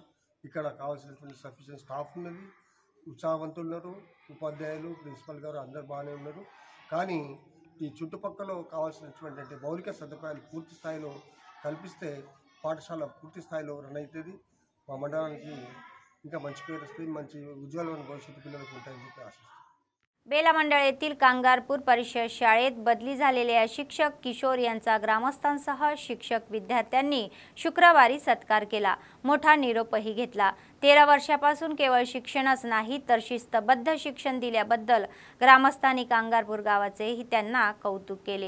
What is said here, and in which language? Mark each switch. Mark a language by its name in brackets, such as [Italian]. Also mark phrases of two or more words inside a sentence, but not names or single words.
[Telugu] ఇక్కడ కావాల్సినటువంటి [English] sufficient staff [Telugu] ఉన్నది, ఉత్సాహవంతులు ఉన్నారు, ఉపాధ్యాయులు, ప్రిన్సిపల్ గారు అందరు బాగానే ఉన్నారు. కానీ ఈ చుట్టుపక్కల కావాల్సినటువంటి మౌలిక సదుపాయాలు పూర్తి స్థాయిలో కల్పిస్తే పాఠశాల పూర్తి స్థాయిలో రన్ అవుతుంది. మా మండలానికి ఇంకా మంచి పేరు వస్తుంది, మంచి ఉజ్వలమైన భవిష్యత్తు పిల్లలకు ఉంటాయని చెప్పి ఆశిస్తున్నాను. [Marathi] बेला मंडळ येथील कांगारपूर परिषद शाळेत बदली झालेल्या शिक्षक किशोर यांचा ग्रामस्थांसह शिक्षक विद्यार्थ्यांनी शुक्रवारी सत्कार केला. मोठा निरोपही घेतला. 13 वर्षापासून केवळ शिक्षणच नाही तर शिस्तबद्ध शिक्षण दिल्याबद्दल ग्रामस्थांनी कांगारपूर गावाचेही त्यांना कौतुक केले.